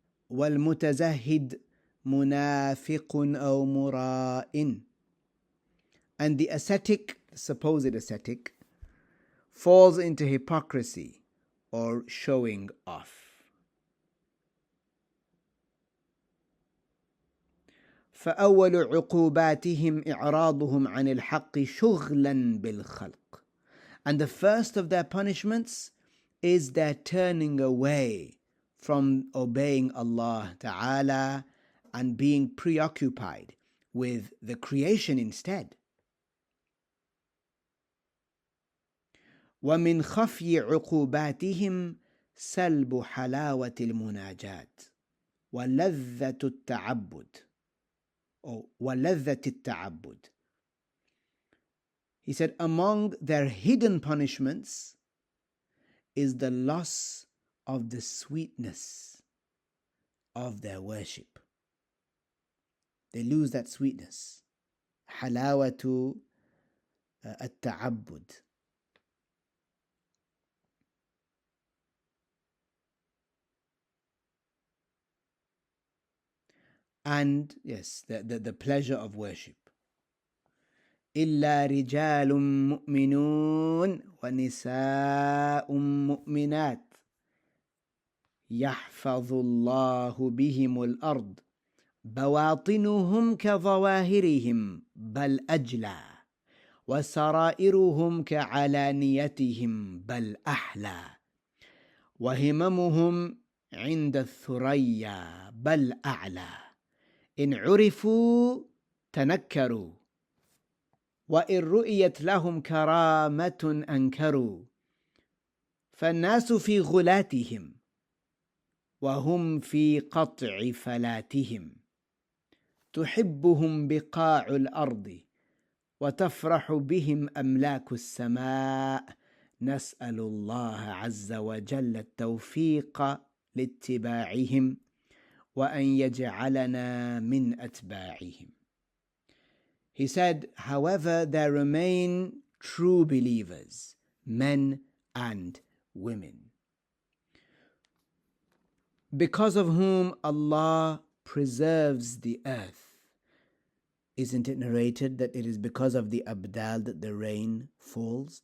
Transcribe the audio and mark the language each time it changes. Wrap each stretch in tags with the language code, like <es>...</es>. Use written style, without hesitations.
<ar>وَالْمُتَزَهِّدْ مُنَافِقٌ أَوْ مُرَائٍ.</ar> <en>And the ascetic, supposed ascetic, falls into hypocrisy or showing off.</en> <ar>فأول عقوباتهم إعراضهم عن الحق شغلا بالخلق.</ar> <en>And the first of their punishments is their turning away from obeying Allah Ta'ala and being preoccupied with the creation instead.</en> <ar>ومن خفي عقوباتهم سلب حلاوة المناجات ولذة التعبد. وَلَذَّةِ التَّعَبُّدِ.</ar> <en>He said, among their hidden punishments is the loss of the sweetness of their worship. They lose that sweetness.</en> <ar>حلاوة التعبد.</ar> <en>And yes, the pleasure of worship.</en> <ar>إِلَّا رِجَالٌ مُؤْمِنُونَ وَنِسَاءٌ مُؤْمِنَاتٌ يَحْفَظُ اللَّهُ بِهِمُ الْأَرْضَ بَوَاطِنُهُمْ كَظَوَاهِرِهِمْ بَلْ أَجْلَى وَسَرَائِرُهُمْ كَعَلَانِيَتِهِمْ بَلْ أَحْلَى وَهِمَمُهُمْ عِنْدَ الثُّرَيَّا بَلْ أَعْلَى إن عرفوا تنكروا وإن رؤيت لهم كرامة أنكروا فالناس في غلاتهم وهم في قطع فلاتهم تحبهم بقاع الأرض وتفرح بهم أملاك السماء نسأل الله عز وجل التوفيق لاتباعهم وأن يجعلنا من أتباعهم.</ar> <en>He said, however, there remain true believers, men and women, because of whom Allah preserves the earth. Isn't it narrated that it is because of the Abdal that the rain falls?</en>